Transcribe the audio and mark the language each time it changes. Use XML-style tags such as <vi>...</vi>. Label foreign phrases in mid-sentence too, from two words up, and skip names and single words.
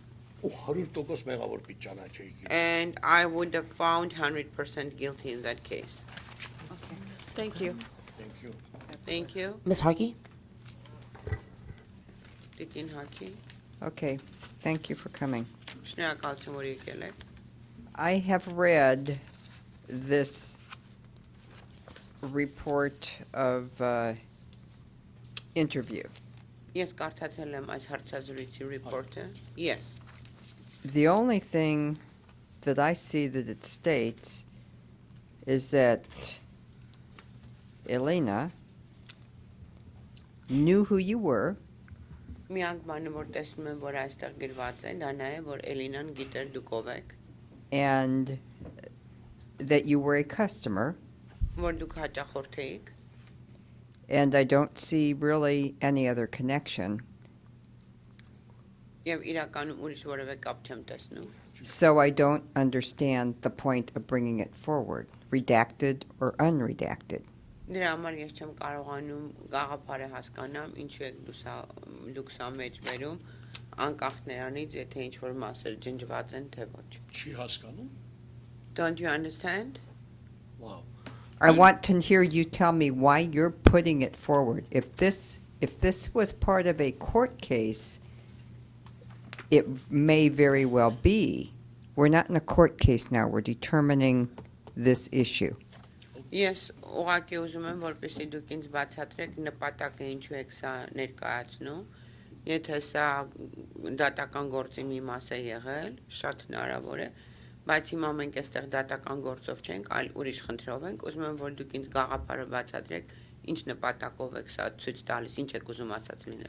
<en>And I would have found 100% guilty in that case. Okay. Thank you. Thank you. Thank you. Ms. Harkey?</en> <hy>Տիկին Հակի,</hy> <en>Okay, thank you for coming.</en> <hy>շնորհակալություն, որ եկել եք.</hy> <en>I have read this report of interview.</en> <hy>Ես կարդացել եմ այս հարցազրույցի reportը.</hy> <en>Yes. The only thing that I see that it states is that Elena knew who you were.</en> <hy>Միակ բանը, որ տեսնում եմ, որ այստեղ գրված է, դա նա է, որ Էլինան գիտեր դուք ով եք,</hy> <en>And that you were a customer.</en> <hy>որ դուք հաճախորդ էիք,</hy> <en>And I don't see really any other connection.</en> <hy>եւ իրականում ուրիշ որևէ կապ չեմ տեսնում.</hy> <en>So I don't understand the point of bringing it forward, redacted or unredacted.</en> <hy>Դրա համար ես չեմ կարողանում գաղափարը հասկանամ, ինչու եք դուք սա մեջ վերում, անկախ նրանից, եթե ինչ-որ մասեր ջնջված են, թե ոչ. Չի հասկանում?</hy> <en>Don't you understand? Wow. I want to hear you tell me why you're putting it forward. If this was part of a court case, it may very well be. We're not in a court case now. We're determining this issue.</en> <hy>Ես ուղղակի ուզում եմ, որպեսզի դուք ինձ բացատրեք նպատակը ինչու եք սա ներկայացնում, եթե սա դատական գործի մի մաս է եղել, շատ հնարավոր է, բայց հիմա մենք այստեղ դատական գործով չենք, այլ ուրիշ խնդրով ենք, ուզում եմ, որ դուք ինձ գաղափարը բացատրեք, ինչ նպատակով եք սա ցույց տալիս, ինչ եք ուզում ասած լինել։</hy>